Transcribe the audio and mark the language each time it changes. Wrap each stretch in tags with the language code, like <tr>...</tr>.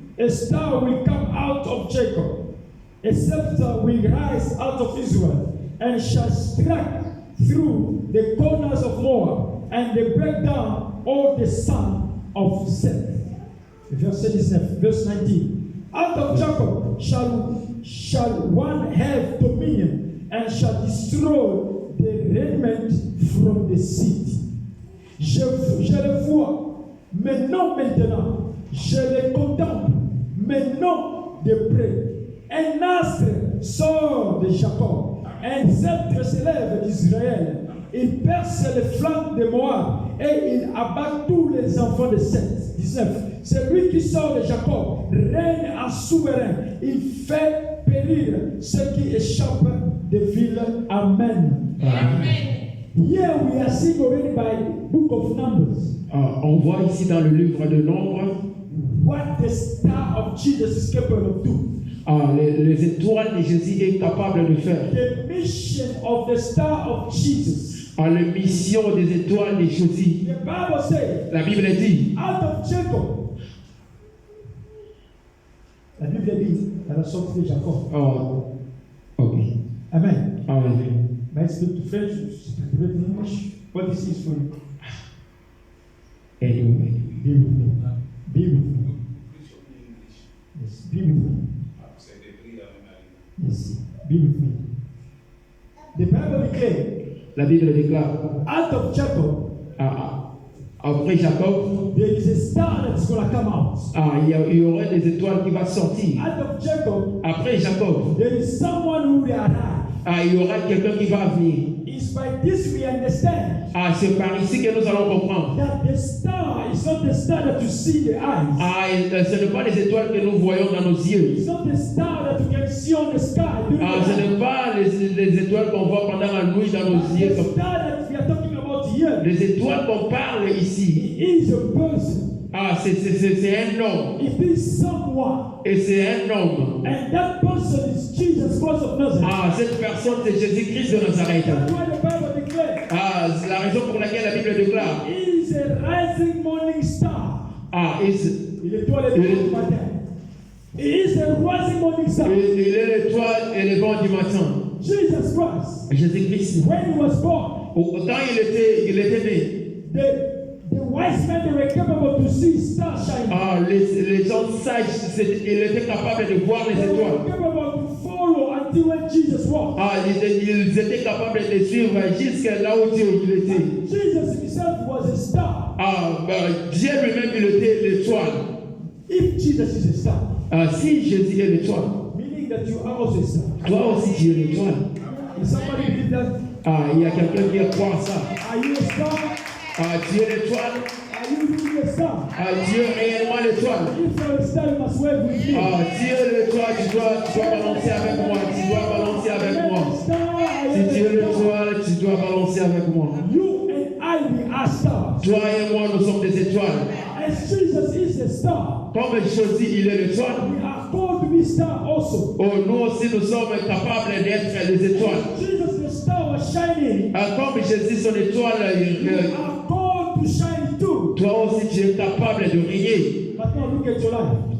<en>A star will come out of Jacob. A scepter will rise out of Israel, and shall strike through the corners of Moab, and they break down all the son of Seth. Verse 19. Out of Jacob shall one have dominion, and shall destroy the remnant from the city.</en> <fr>Je le vois, mais non maintenant. Je le contemple, mais non de près. Un astre sort de Jacob, un sceptre s'élève d'Israël. Il perce les flancs de Moab et il abat tous les enfants de Seth. 19. C'est lui qui sort de Jacob, règne en souverain. Il fait périr ceux qui échappent des villes. Amen.</fr> <en>Here we are seeing already by book of Numbers.</en> <fr>On voit ici dans le livre de Nombres</fr> <en>What the star of Jesus is capable of doing.</en> <fr>les étoiles de Jésus est capable de faire.</fr> <en>The mission of the star of Jesus.</en> <fr>La mission des étoiles de Jésus.</fr> <en>The Bible says,</en> <fr>La Bible dit,</fr> <en>out of Jacob.</en> <fr>La Bible dit, à la sortie de Jacob.</fr> <en>ok. Amen. Amen. May I speak to French? Speak in English? What this is for you? Anyway. Be with me. Be with me. Yes, be with me. Yes, be with me. The Bible declares,</en> <fr>La Bible déclare,</fr> <en>out of Jacob,</en> <fr>après Jacob,</fr> <en>there is a star that's going to come out.</en> <fr>il y aurait des étoiles qui vont sortir.</fr> <en>Out of Jacob,</en> <fr>Après Jacob,</fr> <en>there is someone who will arrive.</en> <fr>il y aura quelqu'un qui va venir.</fr> <en>It's by this we understand</en> <fr>C'est par ici que nous allons comprendre.</fr> <en>that the star is not the star that you see the eyes.</en> <fr>Ce n'est pas les étoiles que nous voyons dans nos yeux.</fr> <en>It's not the star that you can see on the sky.</en> <fr>Ce n'est pas les étoiles qu'on voit pendant la nuit dans nos yeux.</fr> <en>The star that we are talking about here</en> <fr>Les étoiles qu'on parle ici,</fr> <en>is a person.</en> <fr>c'est un homme.</fr> <en>It is someone.</en> <fr>Et c'est un homme.</fr> <en>And that person is Jesus Christ of Nazareth.</en> <fr>Cette personne, c'est Jésus-Christ de Nazareth.</fr> <en>That's why the Bible declares.</en> <fr>C'est la raison pour laquelle la Bible déclare.</fr> <en>He is a rising morning star.</en> <fr>Il est l'étoile du matin.</fr> <en>He is a rising morning star.</en> <fr>Il est l'étoile et le vent du matin.</fr> <en>Jesus Christ.</en> <fr>Jésus-Christ.</fr> <en>When he was born.</en> <fr>Quand il était né.</fr> <en>The wise men, they were capable to see stars shining.</en> <fr>Les gens sages, ils étaient capables de voir les</fr> <en>They were</en> <fr>étoiles.</fr> <en>capable to follow until when Jesus walked.</en> <fr>Ils étaient capables de suivre jusqu'à là où Dieu il était.</fr> <en>Jesus himself was a star.</en> <fr>Dieu lui-même, il était l'étoile.</fr> <en>If Jesus is a star.</en> <fr>Si Jésus est l'étoile.</fr> <en>Meaning that you are also a star.</en> <fr>Toi aussi, tu es l'étoile.</fr> <en>Is somebody believe that?</en> <fr>Il y a quelqu'un qui croit ça.</fr> <en>Are you a star?</en> <fr>Tu es l'étoile.</fr> <en>Are you really a star?</en> <fr>Tu es réellement l'étoile.</fr> <en>If you're a star, you must wave with me.</en> <fr>Tu es l'étoile, tu dois balancer avec moi. Tu dois balancer avec moi. Si tu es l'étoile, tu dois balancer avec moi.</fr> <en>You and I, we are stars.</en> <fr>Toi et moi, nous sommes des étoiles.</fr> <en>As Jesus is a star.</en> <fr>Comme Jésus, il est l'étoile.</fr> <en>We are called to be stars also.</en> <fr>Nous aussi, nous sommes capables d'être des étoiles.</fr> <en>Jesus, the star was shining.</en> <fr>Comme Jésus, son étoile,</fr> <en>You are called to shine too.</en> <fr>toi aussi, tu es capable de briller.</fr> <en>Maintenant, look at your life.</en>